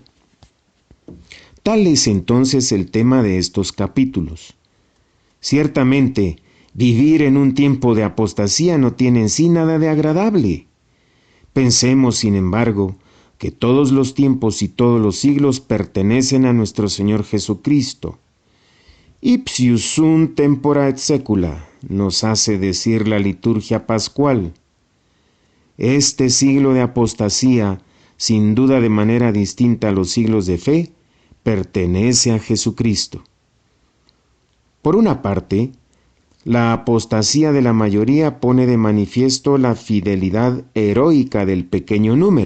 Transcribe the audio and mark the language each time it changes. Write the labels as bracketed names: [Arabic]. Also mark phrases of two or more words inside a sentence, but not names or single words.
[Spanish] Tal es entonces el tema de estos capítulos. Ciertamente, vivir en un tiempo de apostasía no tiene en sí nada de agradable. Pensemos, sin embargo, que todos los tiempos y todos los siglos pertenecen a nuestro Señor Jesucristo. [Latin] Ipsius sunt tempora et secula, [Spanish] nos hace decir la liturgia pascual. Este siglo de apostasía, sin duda de manera distinta a los siglos de fe, pertenece a Jesucristo. Por una parte, la apostasía de la mayoría pone de manifiesto la fidelidad heroica del pequeño número.